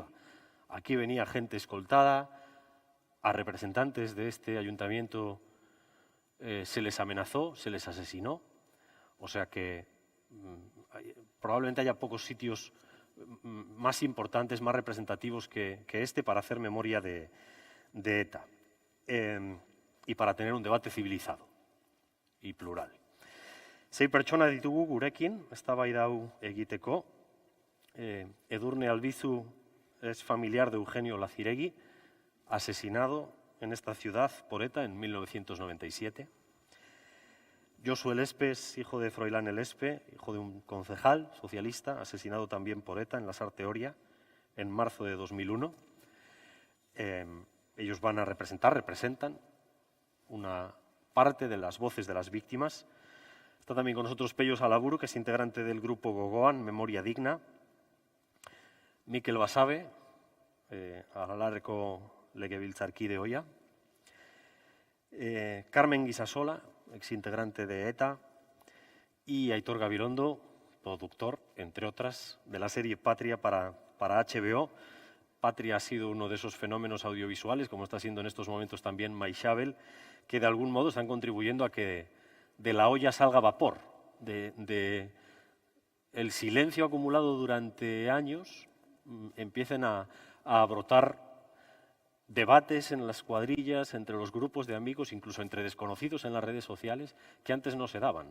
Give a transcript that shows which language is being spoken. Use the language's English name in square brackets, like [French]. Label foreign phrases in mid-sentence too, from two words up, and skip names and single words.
[Spanish] Aquí venía gente escoltada, a representantes de este ayuntamiento se les amenazó, se les asesinó, o sea que probablemente haya pocos sitios más importantes, más representativos que este para hacer memoria de ETA y para tener un debate civilizado y plural. [Basque] 6 pertsona ditugu gurekin, eztabaida hau egiteko. [Spanish] Edurne Albizu es familiar de Eugenio Laziregui, asesinado en esta ciudad por ETA en 1997. Josu Elespe es hijo de Froilán Elespe, hijo de un concejal socialista, asesinado también por ETA en la Sarthe Oria en marzo de 2001. Ellos van a representan una parte de las voces de las víctimas. Está también con nosotros Pello Salaburu, que es integrante del grupo Gogoan, Memoria Digna. [Basque] Mikel Basabe, Aralarreko legebiltzarkide ohia. [Spanish] Carmen Guisasola, exintegrante de ETA. Y Aitor Gabilondo, productor, entre otras, de la serie Patria para HBO. Patria ha sido uno de esos fenómenos audiovisuales, como está siendo en estos momentos también Maixabel, que de algún modo están contribuyendo a que de la olla salga vapor, de el silencio acumulado durante años empiecen a brotar debates en las cuadrillas, entre los grupos de amigos, incluso entre desconocidos en las redes sociales, que antes no se daban.